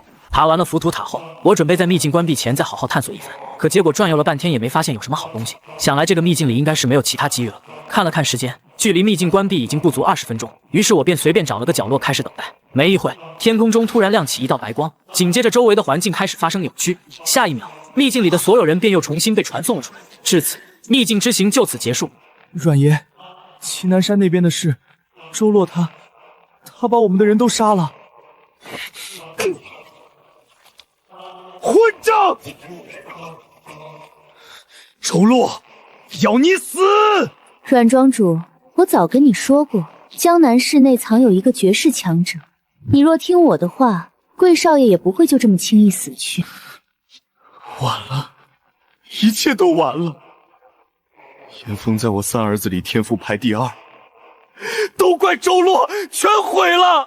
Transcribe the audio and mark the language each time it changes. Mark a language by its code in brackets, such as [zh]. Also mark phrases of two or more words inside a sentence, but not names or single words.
[zh] 爬完了浮屠塔後，我準備在秘境關閉前再好好探索一番，可結果轉悠了半天也沒發現有什麼好東西。想來這個秘境裡應該是沒有其他機遇了。看了看時間，距離秘境關閉已經不足20分鐘，於是我便隨便找了個角落開始等待。沒一會，天空中突然亮起一道白光，緊接着周圍的環境開始發生扭曲，下一秒，秘境裡的所有人便又重新被傳送了出來。至此，秘境之行就此結束。阮爺，祁南山那邊的事，周洛他把我們的人都殺了。混账！周洛，要你死！阮莊主，我早跟你說過，江南市內藏有一個絕世強者，你若聽我的話，貴少爺也不會就這麼輕易死去。晚了，一切都晚了。嚴峰在我3兒子裡天賦排第2，都怪周洛，全毀了。